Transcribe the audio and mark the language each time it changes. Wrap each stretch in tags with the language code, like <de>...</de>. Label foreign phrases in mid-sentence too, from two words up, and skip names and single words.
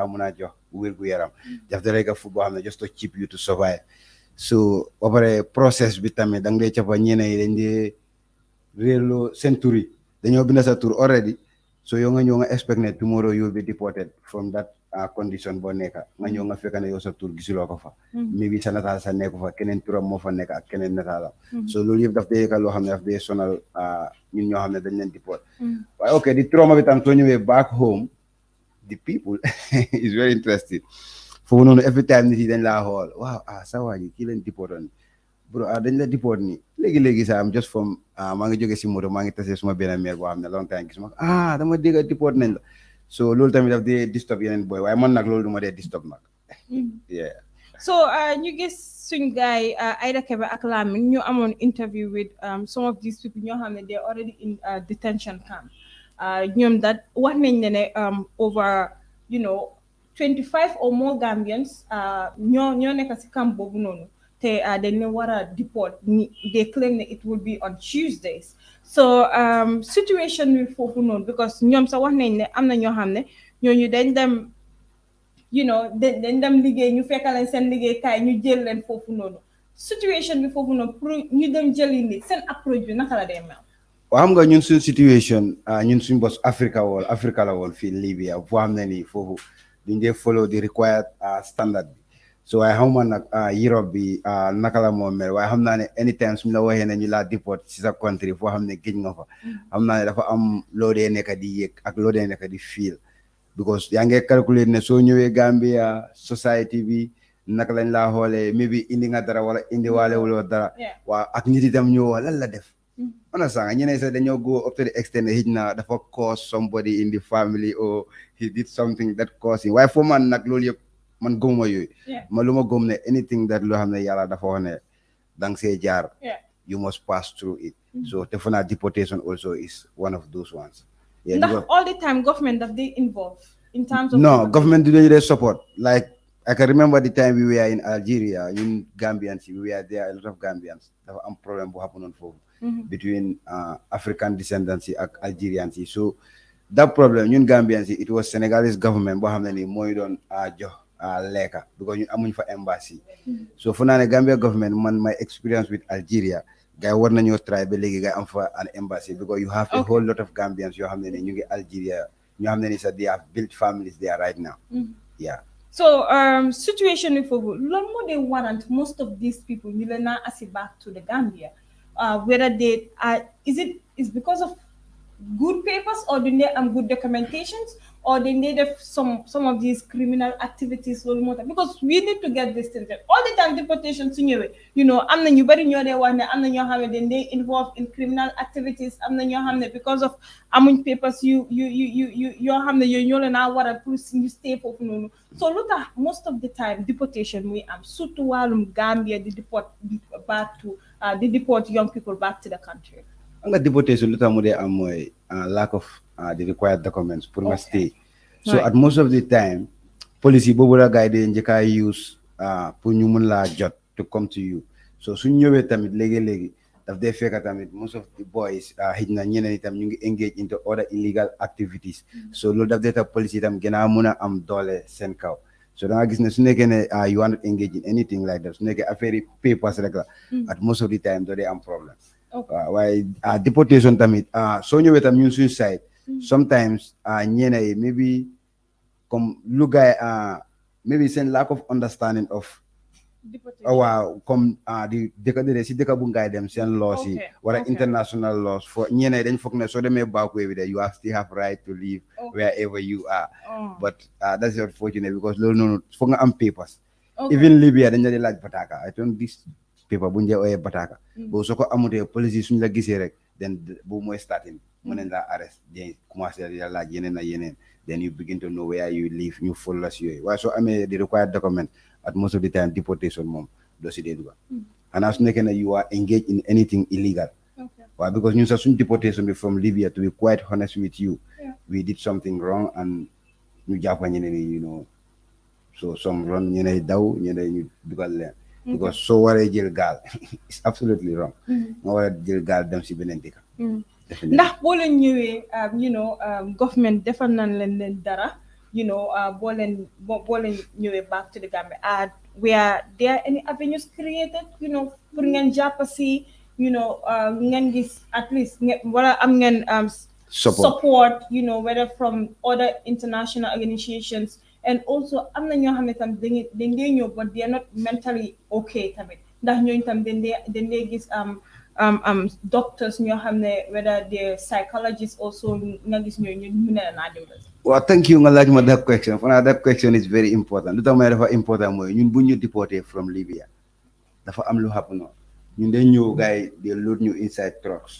<wo>mën a jox wér-gu-yaram daf dee nekk food boo xam ne</wo> <en>just to keep you to survive</en> <wo>so ba pare process bi tamit da nga dee cappa ñeneen yi dañ dee réerloo seen tur yi dañoo bind sa tur already so yow nga ñëw nga expect ne</wo> <en>tomorrow you will be deported from that condition</en> <wo>boo nekka nga ñëw nga fekk ne yow sa tur gisuloo ko fa maybe sa nataal sa nekku fa keneen turam moo fa nekk ak keneen nataalam so loolu yëpp daf dee yëkkal loo xam ne daf dee sonal ñun ñoo xam ne dañ leen deport waaye ok di trauma bi tam soo ñëwee back home</wo> <en>the people is very interesting</en> <wo>foofu noonu</wo> <en>every time</en> <wo>nit yi dañ laa xool waaw sa waa ji kii leen deportoon bro dañ la deport nii léegi sax am</wo> <en>just from</en> <wo>maa ngi jóge si moto maa ngi tasee suma benn mère boo xam ne</wo> <en>long time</en> <wo>gis ma dama dégg deport nañ la so loolu tamit daf dee disturb yeneen boy waaye man nag loolu du ma dee disturb nag yeah so ñu gis suñ gaay Aida Kebe ak Lamin ñu amoon</wo> <en>interview with some of these people</en> <wo>ñoo xam ne</wo> <en>they already in detention camp</en> <wo>ñoom that wax nañ ne over</wo> <en>25 or more Gambians</en> <wo>ñoo nekk si camp boobu noonu te dañ leen war a deport</wo> <en>they claim that it will be on Tuesdays</en> <wo>so situation bi foofu noonu because ñoom sax wax nañ ne am na ñoo xam ne ñooñu dañ dem dañ dem liggéey ñu fekkaleen seen liggéeykaay ñu jël leen foofu noonu situation bi foofu noonu pour ñu dem jëli nit seen approche bi naka la dee mel waaw xam nga ñun suñ situation ñun suñ bos Africa la woon fii Libya foo xam ne nii foofu duñ dee</wo> <en>follow the required standard</en> <wo>bi so waaye xam ma nag Europe bi naka la moo mel waaye xam naa ne anytime suñu la waxee ne ñu laa deport si sa country foo xam ne géej nga fa xam naa ne dafa am loo dee nekk di yëg ak loo dee nekk di feel because yaa ngi calculer ne soo ñëwee Gambia society bi naka lañ laa xoolee maybe indi nga dara wala indi waale wuloo dara waaw ak nit itam ñëw lan la def on sanga ñeneen sax dañoo</wo> <en>go up to the extent</en> <wo>hit na dafa</wo> <en>cause somebody in the family or he did something that caused him</en> <wo>waaye foo man nag loolu yëpp man gëmuma yooyu ma lu ma gëm ne</wo> <en>anything that</en> <wo>loo xam ne yàlla dafa wax ne dang see jaar</wo> <en>you must pass through it</en> <wo>so te fu naa</wo> <en>deportation also is one of those ones ndax all the time government that they involve in terms of no government do they support like I can remember the time we were in Algeria in Gambians we were there a lot of Gambians</en> <wo>dafa am problème</wo> <en>bu happen on foofu between African descendants ak Algerians so that problem ñun Gambians it was Senegalese government</en> <wo>boo xam ne ni mooy doon jox lekka</wo> <en>because</en> <wo>ñun amuñ fa</wo> <en>embassy so</en> <wo>fu naa ne</wo> <en>Gambia government man my experience with Algeria</en> <wo>gars war nañoo try ba léegi gars am fa</wo> <en>an embassy because you have a whole lot of Gambians</en> <wo>yoo xam ne ni ñu ngi Algeria ñoo xam ne ni sax</wo> <en>they have built families there right now yeah so situation</en> <wo>bi foofu loolu moo dee</wo> <en>warrant most of these people</en> <wo>ñu leen naa asi</wo> <en>back to the Gambia whether they is because of good papers or do they good documentations or they need some of these criminal activities because we need to get this thing all the time deportation</en> <wo>am na ñu bari ñoo dee wax ne am na ñoo xam ne</wo> <en>they involved in criminal activities</en> <wo>am na ñoo xam ne</wo> <en>because of amuñ papers</en> <wo>yoo xam ne yooyu ñoo leen a waral pour ñu stay foofu noonu so lu tax</wo> <en>most of the time</en> <wo>deportation muy am surtout wàllum Gambia di deport</wo> <en>young people back to the country.</en> <wo>nga deportation lu tax mu dee am mooy</wo> <en>lack of the required documents</en> <wo>pour nga stay so</wo> <en>at most of the time policy</en> <wo>boobu la gars yi de njëkk a use pour ñu mun laa jot</wo> <en>to come to you</en> <wo>so suñ ñëwee tamit léegi daf dee fekk tamit</wo> <en>most of the boys</en> <wo>xëj na ñeneen itam ñu ngi</wo> <en>engage into other illegal activities</en> <wo>so loolu daf dee tax policy itam gën a mun a am doole seen kaw so da nga gis ne su nekkee ne</wo> <en>you are not engaged in anything like that</en> <wo>su nekkee affaire yi papers rek la</wo> <en>at most of the time</en> <wo>doo dee am problème waaye deportation tamit soo ñëwee tam ñun suñu side sometimes ñeena yi maybe comme lu gaay maybe seen</wo> <en>lack of understanding of</en> <wo>waaw comme di dëkk si dëkk bu ngay dem seen laws yi wala</wo> <en>international laws</en> <wo>for ñeneen dañ foog ne soo demee backway bi de</wo> <en>you still have right to live wherever you are but that's unfortunate because</en> <wo>loolu noonu foog nga am papers even Libya dañ la di laaj bataka</wo> <en>I don't this paper</en> <wo>bu ñu dee ooyee bataka boobu soo ko amutee police yi suñu la gisee rek then bu mooy starting mën nañ la arrest then commencé di la laaj yeneen ak yeneen</wo> <en>then you begin to know where you live</en> <wo>ñu follow la si yooyu waaye soo amee</wo> <en>the required document at most of the time deportation</en> <wo>moom doo si dee duga xanaa su nekkee ne</wo> <en>you are engaged in anything illegal</en> <wo>waaw because ñun sax suñ deportation bi</wo> <en>from Libya to be quite honest with you we did something wrong and</en> <wo>ñu jàppa ñeneen yi</wo> <en>you know so some run</en> <wo>ñeneen daw ñeneen ñu dugal leen because soo waree jël gaal</wo> <en>it's absolutely wrong</en> <wo>nga war a jël gaal dem si beneen dëkk ndax boo leen ñëwee</wo> <en>you know government</en> <wo>defal nañ leen dara</wo> <en>you know</en> <wo>boo leen ñëwee</wo> <en>back to the Gambia where there any avenues created you know</en> <wo>pour ngeen jàpp si</wo> <en>you know</en> <wo>ngeen gis</wo> <en>at least</en> <wo>wala am ngeen support</wo> <en>you know whether from other international organizations and also</en> <wo>am na ñoo xam ne tam dañ dee ñëw</wo> <en>but they are not mentally okay</en> <wo>tamit ndax ñooñu tam dañ dee gis doctors ñoo xam ne</wo> <en>whether they psychologists also</en> <wo>nga gis ñooñu ñu ne la naa dimbal.</wo> <en>Well, thank you</en> <wo>nga laaj ma</wo> <en>that question that question is very important</en> <wo>lu tax ma dafa important mooy ñun bu ñu déporté from Libya dafa am lu happen ñun dañ ñëw gars yi</wo> <en>they load</en> <wo>ñu inside trucks.</wo>